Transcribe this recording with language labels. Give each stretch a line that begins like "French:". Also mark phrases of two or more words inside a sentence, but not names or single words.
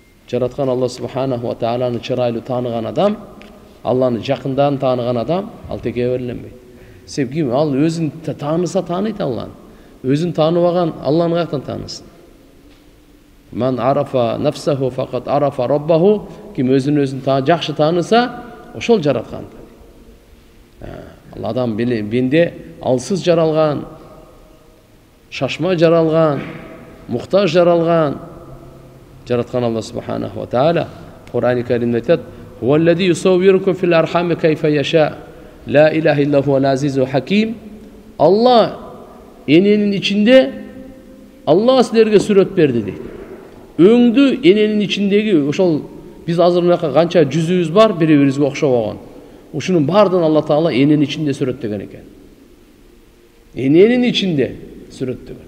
Kyrgyz: жараткан Алла
Arabic: سبحانه وتعالى
Kyrgyz: чырайлуу тааныган адам, Алланы жакындан тааныган адам ал текеберленбейт. Себеби ким ал өзүн тааныса тааныйт Алланы. Өзүн тааныбаган Алланы каяктан таанысын?
Arabic: من عرف نفسه فقد عرف ربه,
Kyrgyz: ким өзүн жакшы тааныса, ошол жараткан. Ал адам бенде алсыз жаралган, шашма жаралган, муктаж жаралган жараткан Алла
Arabic: سبحانه وتعالى
Kyrgyz: Кур'ан-ы Каримде айтат:
Arabic: "هو الذي يصوركم في الأرحام كيف يشاء، لا إله إلا هو العزيز الحكيم."
Kyrgyz: Алла эненин ичинде Алла силерге сүрөт берди дейт. Өңдү эненин ичиндеги ошол биз азыр мынакка канча жүзүбүз бар, бири-бирибизге окшобогон. Ушунун бардын Алла Таала эненин ичинде сүрөттөгөн экен. Эненин ичинде сүрөттөгөн.